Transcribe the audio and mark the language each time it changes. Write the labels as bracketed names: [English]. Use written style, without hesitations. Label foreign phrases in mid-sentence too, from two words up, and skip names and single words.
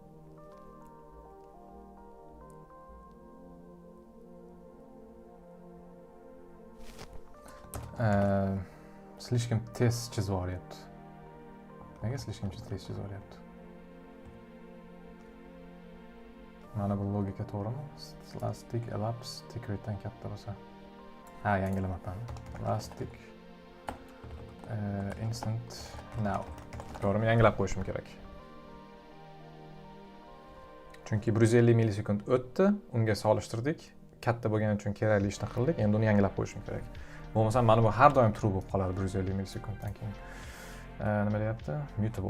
[Uzbek] Слишком tez chizib yuboryapti. Nega слишком tez chizib yuboryapti? Mana bu logika to'g'rimi? [English] Last tick elapse tick rate'dan [Uzbek] katta bo'lsa. Ha, yangilamabman. [English] Last tick instant now. [Uzbek] To'g'rimi? Yangilab qo'yishim kerak. Chunki 150 millisekund o'tdi, unga solishtirdik. Katta bo'lgani uchun kerakli ishni qildik. Endi uni yangilab qo'yishim kerak. Bo'lmasa mana bu har doim true bo'lib qoladi 150 millisekunddan keyin. Nima deyapti? Mutable.